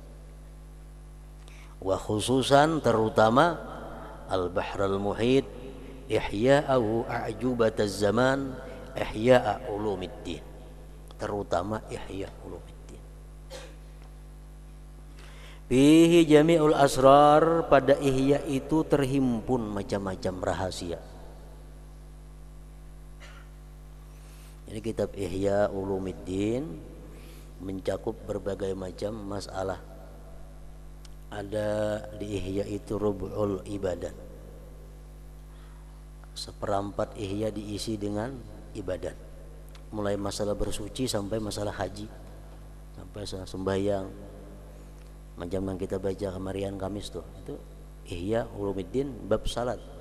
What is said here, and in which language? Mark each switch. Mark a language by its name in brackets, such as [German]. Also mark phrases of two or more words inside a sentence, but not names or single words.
[Arabic] وخصوصا terutama البحر المحيط إحياؤه أعجوبة الزمان إحياء علوم الدين, terutama إحياء علوم الدين. فيه جامع الأسرار, [Indonesian] pada ihya itu terhimpun macam-macam rahasia. Jadi kitab Ihya Ulumiddin mencakup berbagai macam masalah. Ada di Ihya itu Rub'ul Ibadat, seperempat Ihya diisi dengan ibadat, mulai masalah bersuci sampai masalah haji, sampai sembahyang, macam yang kita baca kemarin Kamis tuh, itu Ihya Ulumiddin bab salat.